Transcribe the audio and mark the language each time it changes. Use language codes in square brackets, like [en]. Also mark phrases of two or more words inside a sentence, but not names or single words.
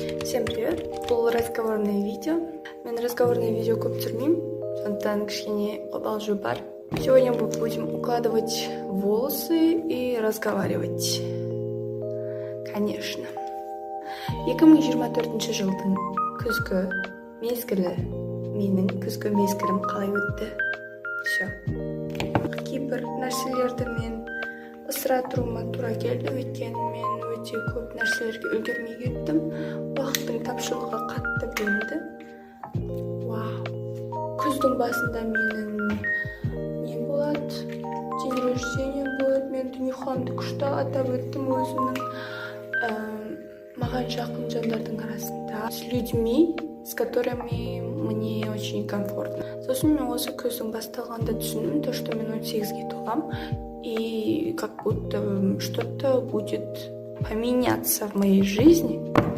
[ru] Всем привет! [kk] Бұл [ru] разговорное видео. [kk] Мен [ru] разговорное видео [kk] көп түсірмеймін, сондықтан кішкене қобалжу бар. [ru] Сегодня мы будем укладывать волосы и разговаривать. Конечно. [kk] 2024 жылдың күзгі мезгілі, менің күзгі мезгілім қалай өтті? [ru] Все. [kk] Кейбір нәрселерді мен ысыра тұруыма тура келді, өйткені мен өте көп нәрселерге үлгермей кеттім. Уақыттың тапшылығы қатты білінді. Вау. Күздің басында менің не болады? [ru] День рождения болады. [kk] Мен Дүниеханды күшті атап өттім өзімнің маған жақын жандардың арасында. [ru] С людьми, с которыми мне очень комфортно. [kk] Сосын мен осы күздің басталғанда түсіндім, [ru] то, что [kk] мен 18-ге толам, [ru] и как будто что-то будет поменяться в моей жизни.